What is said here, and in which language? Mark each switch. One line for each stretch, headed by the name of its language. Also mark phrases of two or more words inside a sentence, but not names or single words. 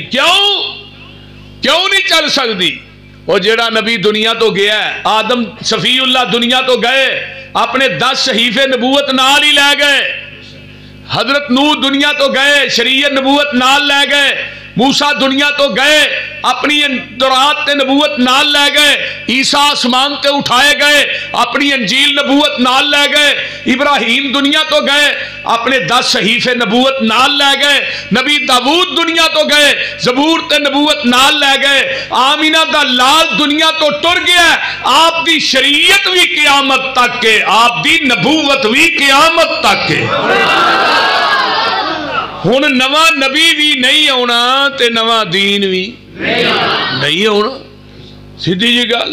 Punjabi: کیوں نہیں چل سکتی؟ وہ جیڑا نبی دنیا تو گیا ہے, آدم صفی اللہ دنیا تو گئے, اپنے 10 صحیفے نبوت نال ہی لے گئے. حضرت نوح دنیا تو گئے, شریعت نبوت نال لے گئے. موسیٰ دنیا تو گئے, اپنی تورات تے نبوت نال لے گئے. عیسیٰ آسمان تے اٹھائے گئے, اپنی انجیل نبوت نال لے گئے. ابراہیم دنیا تو گئے, اپنے 10 صحیفے نبوت نال لے گئے. نبی داؤد دنیا تو گئے, زبور تے نبوت نال لے گئے. آمینہ دا لال دنیا تو ٹر گیا. آپ دی شریعت بھی قیامت تک کے, آپ دی نبوت بھی قیامت تک کے. ہن نواں نبی بھی نہیں آنا تے نواں دین بھی نہیں آنا. سیدھی جی گل.